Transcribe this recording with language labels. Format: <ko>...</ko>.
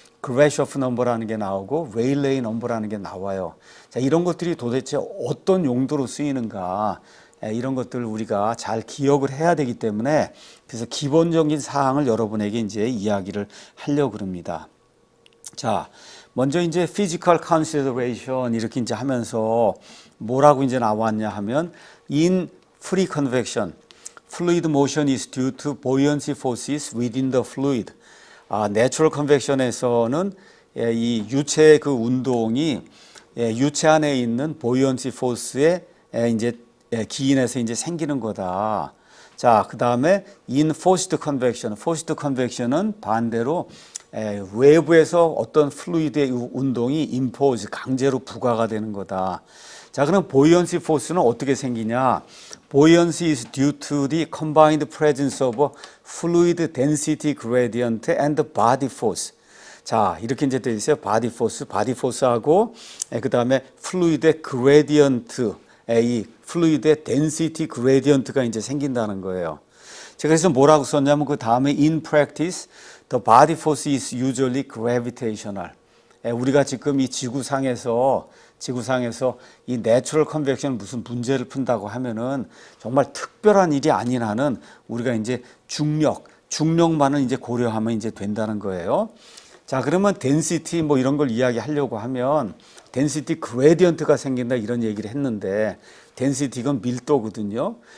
<ko>그래쇼프 넘버라는 게 나오고 레일레이 넘버라는 게 나와요. 자, 이런 것들이 도대체 어떤 용도로 쓰이는가 이런 것들을 우리가 잘 기억을 해야 되기 때문에 그래서 기본적인 사항을 여러분에게 이제 이야기를 하려고 그럽니다. 자, 먼저 이제</ko> <en>physical consideration</en> <ko>이렇게 이제 하면서 뭐라고 이제 나왔냐 하면</ko> <en>in free convection, fluid motion is due to buoyancy forces within the fluid.</en> <ko>내추럴 컨벡션에서는 이 유체의 그 운동이 유체 안에 있는 보이언시 포스에 이제 기인해서 이제 생기는 거다. 자, 그 다음에</ko> <en>in forced convection,</en> <ko>forced convection은 반대로 외부에서 어떤 플루이드의 운동이 impose, 강제로 부과가 되는 거다. 자, 그럼 buoyancy force는 어떻게 생기냐?</ko> <en>Buoyancy is due to the combined presence of a fluid density gradient and the body force.</en> <ko>자, 이렇게 이제 되어 있어요. body force하고 그 다음에 fluid의 gradient, 이 fluid의 density gradient가 이제 생긴다는 거예요. 제가 그래서 뭐라고 썼냐면 그 다음에</ko> <en>in practice, the body force is usually gravitational.</en> <ko>우리가 지금 이 지구상에서 이 내추럴 컨벡션 무슨 문제를 푼다고 하면은 정말 특별한 일이 아닌 한은 우리가 이제 중력만은 이제 고려하면 이제 된다는 거예요. 자, 그러면 density 뭐 이런 걸 이야기하려고 하면 density gradient가 생긴다 이런 얘기를 했는데 density가 밀도거든요.</ko>